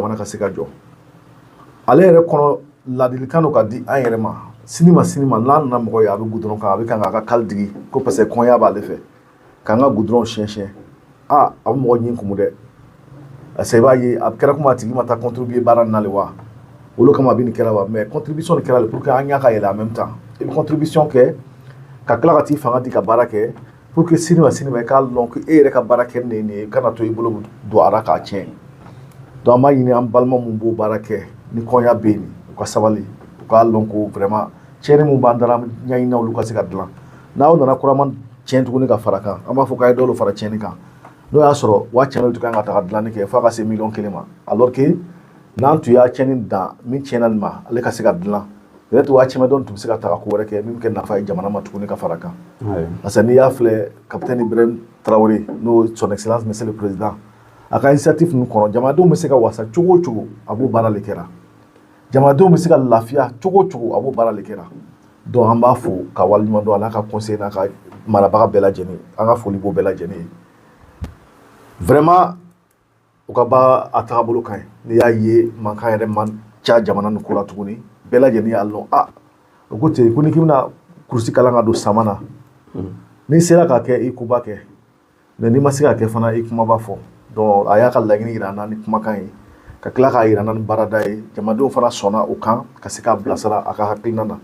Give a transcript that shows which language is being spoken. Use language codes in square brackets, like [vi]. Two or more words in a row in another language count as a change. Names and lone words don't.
[bm] jamana ka se ka jɔ ale yɛrɛ kɔnɔ ladilikan dɔ ka di an yɛrɛ ma sini ma n'a nana mɔgɔ ye a bɛ goudron kan a bɛ kan k'a ka kali digi ko [fr] parce que [bm] kɔɲɔ b'ale fɛ k'an ka goudron siɲɛ a bɛ mɔgɔ ɲin kumu dɛ [fr] parce que [bm] i b'a ye a kɛra komi a tigi ma taa contribuer baara nin na le wa olu kama a bɛ nin kɛra wa mais contribution nin kɛra le [fr] pour que [bm] an ɲa ka yɛlɛ [fr] en même temps [bm] i bɛ contribution kɛ ka tila ka t'i fanga di ka baara kɛ [fr] pour que [bm] sini ma i k'a lɔn ko e yɛrɛ ka baara kɛ nin ye nin ye kana to i bolo don a la k'a tiɲɛ donc an b'a ɲini an balima mun b'o baara kɛ ni kɔɲɔ bɛ yen u ka sabali u k'a lɔn ko vraiment tiɲɛni mun b'an dara ɲɛɲini olu ka se ka dilan n'aw nana kurama tiɲɛ tuguni ka fara kan an b'a fɔ k'a ye dɔw fara tiɲɛni kan n'o y'a sɔrɔ wa tiɲɛni tun kan ka taga dilanni kɛ f'a ka se miliyɔn 1 ma [fr] alors que [bm] n'an tun y'a tiɲɛni dan min tiɲɛna nin ma ale ka se ka dilan peut-être waa caman dɔn tun bɛ se ka taga ko wɛrɛ kɛ min bɛ kɛ nafa ye jamana ma tuguni ka fara kan [fr] parce que [bm] n'i y'a filɛ capitaine Ibrahim Traoré n'o son [fr] excellence monsieur le président [bm] a ka initiative ninnu kɔnɔ jamanadenw bɛ se ka wasa cogo o cogo a b'o baara de kɛra jamanadenw bɛ se ka lafiya cogo o cogo a b'o baara de kɛra donc an b'a fo ka waleɲuman dɔn a n'a ka conseil n'a ka marabaga bɛɛ lajɛlen an ka foli b'o bɛɛ lajɛlen ye vraiment u ka baara a tagabolo ka ɲi n'i y'a ye mankan yɛrɛ man ca jamana nin ko la tuguni bɛɛ lajɛlen y'a lɔn o ko ten ko ni k'i bɛna kurusi kalan ka don sama na n'i sera k'a kɛ i kuba kɛ mais n'i ma se k'a kɛ fana i kumaba fɔ donc a y'a ka laɲini yira an na ni kumakan ye ka tila k'a yira an na ni baarada ye jamanadenw fana sɔnna o kan ka se k'a bilasira a ka hakilina na